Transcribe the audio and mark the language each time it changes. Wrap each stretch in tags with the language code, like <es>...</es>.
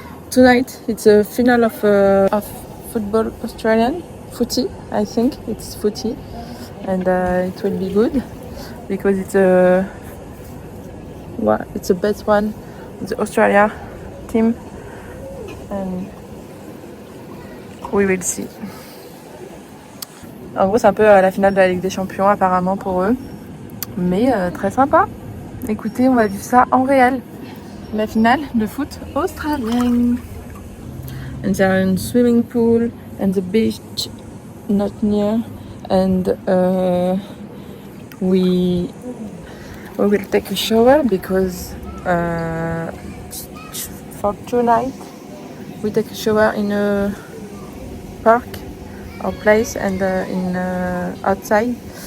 <en>Tonight it's a final of football Australian footy. I think it's footy, and it will be good because it's the best one, the Australia team, and we will see.</en> <fr>En gros, c'est un peu la finale de la Ligue des Champions apparemment pour eux, mais très sympa. Écoutez, on va vivre ça en réel. La finale de foot australienne.</fr> <en>And there are a swimming pool and the beach not near, and we will take a shower because for tonight we take a shower in a park or place and in outside.</en>